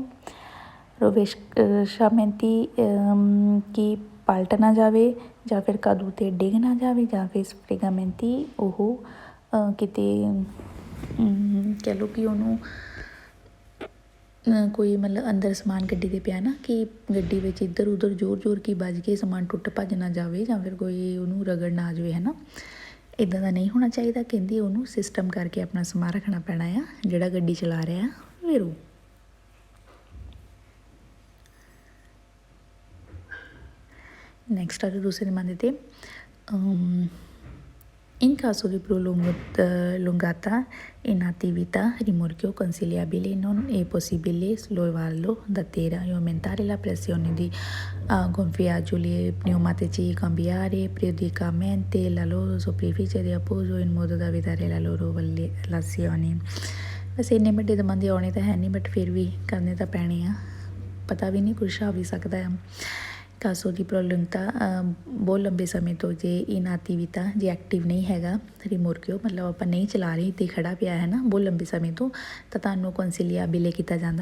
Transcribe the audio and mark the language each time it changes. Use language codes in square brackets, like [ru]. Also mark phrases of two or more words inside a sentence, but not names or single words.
[pa] ਰੋਵੇਸ਼ਾਮੈਂਤੀ, ਕਿ ਪਲਟ ਨਾ ਜਾਵੇ, ਜਾਂ ਫਿਰ ਕਦੂ 'ਤੇ ਡਿੱਗ ਨਾ ਜਾਵੇ, ਜਾਂ ਫਿਰ ਸਪ੍ਰੇਗਾਮੈਂਤੀ, ਉਹ ਕਿਤੇ ਕਹਿ ਲਓ ਕਿ ਉਹਨੂੰ ਕੋਈ ਮਤਲਬ ਅੰਦਰ ਸਮਾਨ ਗੱਡੀ ਦੇ ਪਿਆ ਨਾ, ਕਿ ਗੱਡੀ ਵਿੱਚ ਇੱਧਰ ਉੱਧਰ ਜ਼ੋਰ ਕੀ ਵੱਜ ਕੇ ਸਮਾਨ ਟੁੱਟ ਭੱਜ ਨਾ ਜਾਵੇ, ਜਾਂ ਫਿਰ ਕੋਈ ਉਹਨੂੰ ਰਗੜ ਨਾ ਆ ਜਾਵੇ, ਹੈ ਨਾ। ਇੱਦਾਂ ਦਾ ਨਹੀਂ ਹੋਣਾ ਚਾਹੀਦਾ। ਕਹਿੰਦੀ ਉਹਨੂੰ ਸਿਸਟਮ ਕਰਕੇ ਆਪਣਾ ਸਮਾਨ ਰੱਖਣਾ ਪੈਣਾ ਆ ਜਿਹੜਾ ਗੱਡੀ ਚਲਾ ਰਿਹਾ ਵੀਰੂ। ਨੈਕਸਟ ਆ ਜੋ ਦੂਸਰੇ ਦਮਾਂਦੇ 'ਤੇ [it] In caso di prolungata inattività rimorchio consigliabile non è possibile sollevarlo da terra e aumentare la pressione di gonfiaggio i pneumatici, cambiare periodicamente la loro superficie di appoggio in modo da evitare la loro velazione। [pa] ਵੈਸੇ ਇੰਨੇ ਵੱਡੇ ਦਮਾਂਦੇ ਆਉਣੇ ਤਾਂ ਹੈ ਨਹੀਂ, ਬਟ ਫਿਰ ਵੀ ਕਰਨੇ ਤਾਂ ਪੈਣੇ ਆ, ਪਤਾ ਵੀ ਨਹੀਂ ਕੁਛ ਆ ਵੀ ਸਕਦਾ ਆ। [it] caso di prolungata [pa] ਬਹੁਤ ਲੰਬੇ ਸਮੇਂ ਤੋਂ ਜੇ ਇਨਐਕਟਿਵਿਤਾ, ਜੇ ਐਕਟਿਵ ਨਹੀਂ ਹੈਗਾ ਰਿਮੋਰਕਿਓ, ਮਤਲਬ ਆਪਾਂ ਨਹੀਂ ਚਲਾ ਰਹੇ ਅਤੇ ਖੜ੍ਹਾ ਪਿਆ ਹੈ ਨਾ ਬਹੁਤ ਲੰਬੇ ਸਮੇਂ ਤੋਂ, ਤਾਂ ਤੁਹਾਨੂੰ ਕੌਂਸੀਲੀਆਬਿਲੇ ਕੀਤਾ ਜਾਂਦਾ।